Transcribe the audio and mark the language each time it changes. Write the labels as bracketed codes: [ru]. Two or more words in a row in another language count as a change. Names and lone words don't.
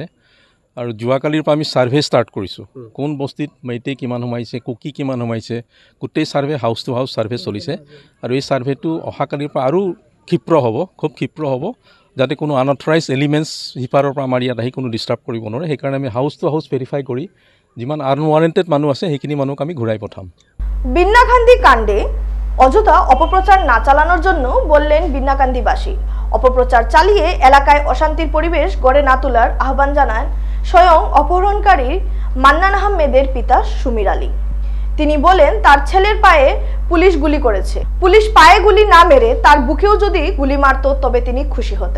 [as] আৰু যোৱাকালিৰ পৰা আমি [en] survey start [as] কৰিছোঁ। কোন বস্তিত মেইটেই কিমান সোমাইছে, কুকি কিমান সোমাইছে, গোটেই ছাৰ্ভে [en] house to house survey [as] চলিছে। আৰু এই ছাৰ্ভেটো অহাকালিৰ পৰা আৰু খুব ক্ষীপ্ৰ হ'ব, যাতে কোনো [en] unauthorised elements [as] সিপাৰৰ পৰা আমাৰ ইয়াত আহি কোনো ডিষ্টাৰ্ব কৰিব নোৱাৰে। সেইকাৰণে আমি [en] house to house verify [as] কৰি যিমান আনৱাৰেণ্টেড মানুহ আছে সেইখিনি মানুহক আমি ঘূৰাই পঠাম। [bn] বিন্নাকান্দি কাণ্ডে অযথা অপপ্রচার না চালানোর জন্য বললেন বিন্নাকান্দিবাসী। অপপ্রচার চালিয়ে এলাকায় অশান্তির পরিবেশ গড়ে না তোলার আহ্বান জানান স্বয়ং অপহরণকারী মান্নান আহমেদের পিতা সুমির আলী। তিনি বলেন, তার ছেলের পায়ে পুলিশ গুলি করেছে, পুলিশ পায়ে গুলি না মেরে তার বুকেও যদি গুলি মারত তবে তিনি খুশি হতেন।